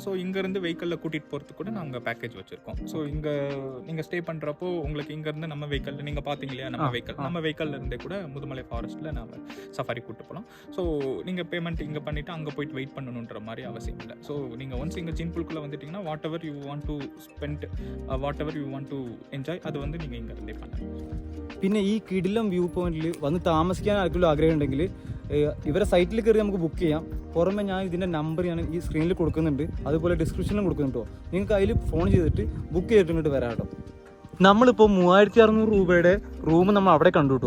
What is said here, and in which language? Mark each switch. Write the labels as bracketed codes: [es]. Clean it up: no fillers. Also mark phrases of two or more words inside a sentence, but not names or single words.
[ta] ஸோ இங்க இருந்து வெஹிக்கல்ல கூட்டிட்டு போறதுக்கு கூட நாங்க பேக்கேஜ் வச்சிருக்கோம். ஸோ இங்க நீங்க ஸ்டே பண்றப்போ உங்களுக்கு இங்க இருந்து நம்ம வெஹிக்கல் நீங்க பாத்தீங்க இல்லையா, நம்ம வெஹிக்கல்ல இருந்தே கூட முதுமலை ஃபாரஸ்ட்ல நாம சஃபாரி கூட்டு போகலாம். ஸோ நீங்க பேமெண்ட் இங்க பண்ணிட்டு அங்க போயிட்டு வெயிட் பண்ணணும் மாதிரி அவசியம் இல்லை. ஸோ நீங்கள் ஒன்ஸ் இங்கே ஜீன்புல்குள்ளே வந்துட்டீங்கன்னா [en] what ever you want to spend, what ever you want to enjoy, [ta] அது வந்து நீங்கள் இங்கே இருந்தே பண்ணலாம். [ml] പിന്നെ ഈ കിടിലം വ്യൂ പോയിന്റിൽ വന്ന് താമസിക്കാൻ ആർക്കെങ്കിലും ആഗ്രഹം ഉണ്ടെങ്കിൽ ഇവരെ സൈറ്റിൽ കയറി നമുക്ക് ബുക്ക് ചെയ്യാം. പുറമെ ഞാൻ ഇതിൻ്റെ നമ്പർ ഞാൻ ഈ സ്ക്രീനിൽ കൊടുക്കുന്നുണ്ട്, അതുപോലെ ഡിസ്ക്രിപ്ഷനിലും കൊടുക്കുന്നുണ്ടോ. നിങ്ങൾക്ക് അതിൽ ഫോൺ ചെയ്തിട്ട് ബുക്ക് ചെയ്തിട്ട് ഇങ്ങോട്ട് വരാം കേട്ടോ. നമ്മളിപ്പോൾ 3600 രൂപയുടെ റൂം നമ്മൾ അവിടെ കണ്ടു കേട്ടോ.